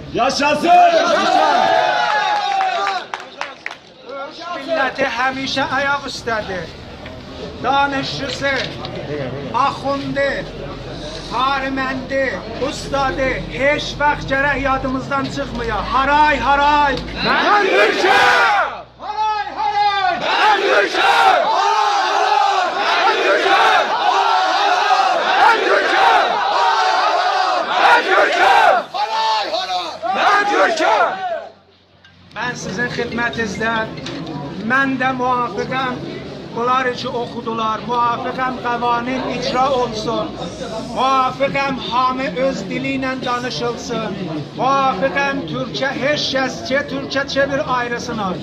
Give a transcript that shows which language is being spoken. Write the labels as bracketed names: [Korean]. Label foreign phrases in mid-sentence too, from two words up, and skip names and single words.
[Azerbaijani] Yaşasın! Milləti həmişə ayaq üstədir. Danışçısı, axundi, hariməndi, ustadı, heç vaxt gərək yadımızdan çıxmıyor. Haray, haray! Mən Türk'üm! Haray, haray! [Turkish] Ben Türk'üm! Ben Türk'üm! Ben Türk'üm! Ben Türk'üm! Ben Türk'üm! [Azerbaijani] Mən sizin xidmətinizdə, mən də muvafiqəm, bunlar ki oxudular, muvafiqəm qavanin icra olsun, muvafiqəm hamı öz dili ilə danışılsın, muvafiqəm Türkiyə, heç kəs ki, Türkiyə çevir ayrısına.